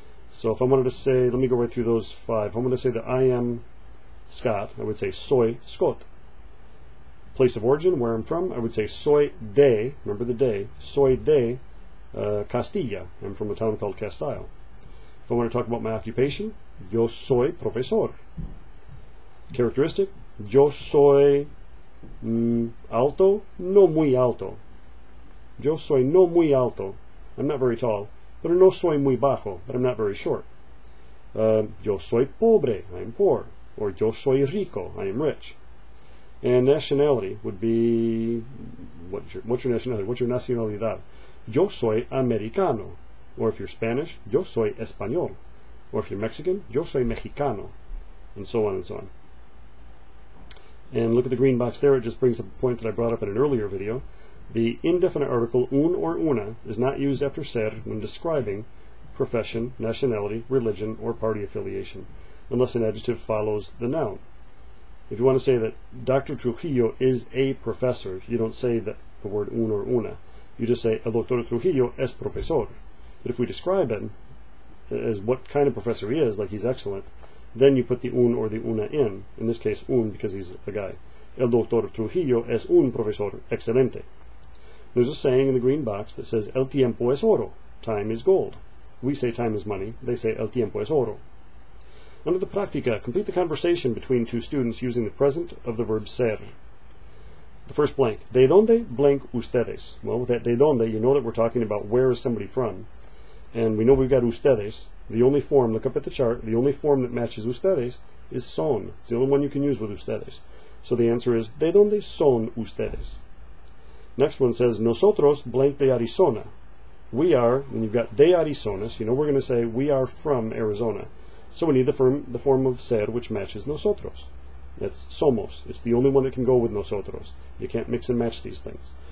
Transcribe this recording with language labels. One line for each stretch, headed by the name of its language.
English: So if I wanted to say, let me go right through those five. If I wanted to say that I am Scot, I would say
Spanish: soy Scot.
English: Place of origin, where I'm from, I would say soy de, remember the de,
Spanish: soy de Castilla.
English: I'm from a town called Castile. If I want to talk about my occupation,
Spanish: yo soy profesor. Characteristic, yo soy alto, no muy alto. Yo soy no muy alto.
English: I'm not very tall.
Spanish: Pero no soy muy bajo,
English: but I'm not very short.
Spanish: Yo soy pobre,
English: I am poor. Or
Spanish: yo soy rico,
English: I am rich. And nationality would be, what's your nationality? What's your
Spanish: nacionalidad? Yo soy americano.
English: Or if you're Spanish,
Spanish: yo soy español.
English: Or if you're Mexican,
Spanish: yo soy mexicano.
English: And so on and so on. And look at the green box there. It just brings up a point that I brought up in an earlier video. The indefinite article un or una is not used after ser when describing profession, nationality, religion, or party affiliation, unless an adjective follows the noun. If you want to say that Dr. Trujillo is a professor, you don't say the word un or una. You just say,
Spanish: el doctor Trujillo es profesor.
English: But if we describe him as what kind of professor he is, like he's excellent, then you put the un or the una in this case un because he's a guy.
Spanish: El doctor Trujillo es un profesor excelente.
English: There's a saying in the green box that says,
Spanish: el tiempo es oro,
English: time is gold. We say time is money, they say
Spanish: el tiempo es oro.
English: Under the práctica, complete the conversation between two students using the present of the verb ser. The first blank,
Spanish: ¿de dónde
English: blank ustedes? Well, with that de dónde, you know that we're talking about where is somebody from. And we know we've got ustedes. The only form, look up at the chart, the only form that matches ustedes is son. It's the only one you can use with ustedes. So the answer is,
Spanish: ¿de dónde son ustedes?
English: Next one says, nosotros blank de Arizona. We are, when you've got de Arizona, so you know we're going to say we are from Arizona. So we need the form of ser which matches nosotros. That's somos. It's the only one that can go with nosotros. You can't mix and match these things.